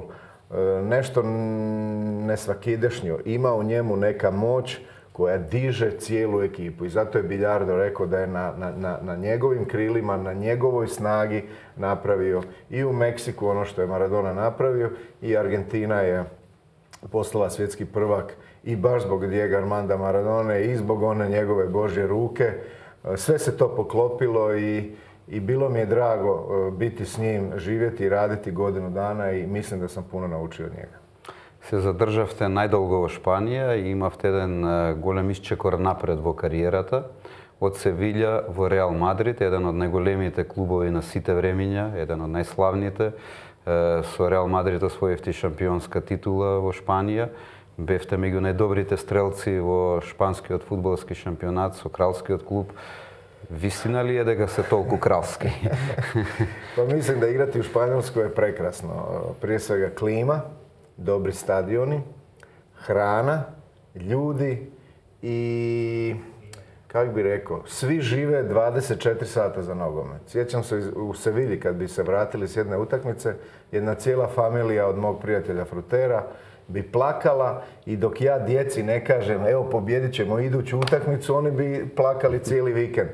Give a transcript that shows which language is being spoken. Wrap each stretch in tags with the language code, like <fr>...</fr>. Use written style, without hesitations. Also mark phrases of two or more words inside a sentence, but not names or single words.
<hr>Nešto nesvakidašnjo, ima u njemu neka moć koja diže cijelu ekipu i zato je Biljardo rekao da je na njegovim krilima, na njegovoj snagi napravio i u Meksiku ono što je Maradona napravio i Argentina je postala svjetski prvak i baš zbog Diego Armanda Maradone i zbog one njegove Božje ruke. Sve se to poklopilo i bilo mi je drago biti s njim, živjeti i raditi godinu dana i mislim da sam puno naučio od njega.</hr> <mk>Се задржавте најдолго во Шпанија и имавте еден голем исчекор напред во кариерата. Од Севиља во Реал Мадрид, еден од најголемите клубови на сите времиња, еден од најславните. Со Реал Мадрид освоивте шампионска титула во Шпанија. Бевте меѓу најдобрите стрелци во шпанскиот фудбалски шампионат со кралскиот клуб. Вистина ли е дека се толку кралски?</mk> <hr>Pa mislim da igrati u Španjolskoj je prekrasno. Prije svega klima, dobri stadioni, hrana, ljudi i, kak bi rekao, svi žive 24 sata za nogomet. Sjećam se u Sevilji kad bi se vratili s jedne utakmice, jedna cijela familija od mog prijatelja Frutera bi plakala i dok ja djeci ne kažem evo pobjedit ćemo iduću utakmicu, oni bi plakali cijeli vikend.</hr>